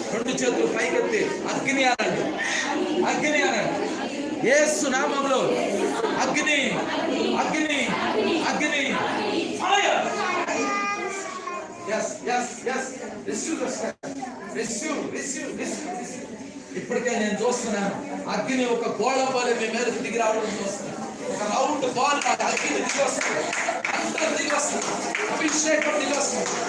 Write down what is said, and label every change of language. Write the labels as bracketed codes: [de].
[te] రెండు చేతులు పైకెత్తి అగ్ని అనండి, అగ్ని అనండి. యేసు నామములో అగ్ని, అగ్ని, అగ్ని, fire. [en] Yes, yes, yes. Receive the strength. Receive, receive, receive, receive. [te] ఇప్పటికే నేను చూస్తున్నాను అగ్ని ఒక గోళం వలె మీ మీదకి దిగి రావడం చూస్తున్నాను. ఒక రౌండ్ బాల్ అగ్ని దిగి వస్తుంది, అందరూ దిగి వస్తుంది, అభిషేకం దిగి వస్తుంది.